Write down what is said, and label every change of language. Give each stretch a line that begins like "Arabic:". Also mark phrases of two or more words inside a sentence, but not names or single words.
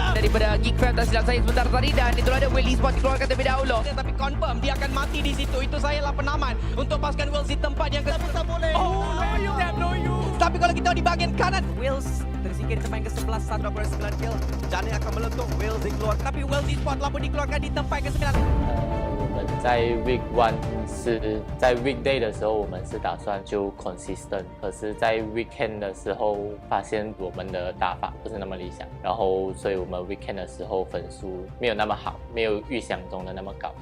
Malay: Daripada GeekFam tak silap saya sebentar tadi dan itulah ada Will Esports keluarkan terlebih dahulu. Tapi confirm dia akan mati di situ. Itu sayalah penaman untuk pasukan Wills di tempat yang tak boleh. Oh, no you. Tapi kalau kita di bahagian kanan, Wills tersingkir di tempat yang ke-11, 129 kill. Jani akan meletup. Wills dikeluarkan. Tapi Wills Esports telah pun dikeluarkan di tempat yang ke-9.
Chinese: 我们在 Week 1是在 Weekday 的时候，我们是打算就 consistent， 可是在 Weekend 的时候发现我们的打法不是那么理想，然后所以我们 Weekend 的时候分数没有那么好，没有预想中的那么高。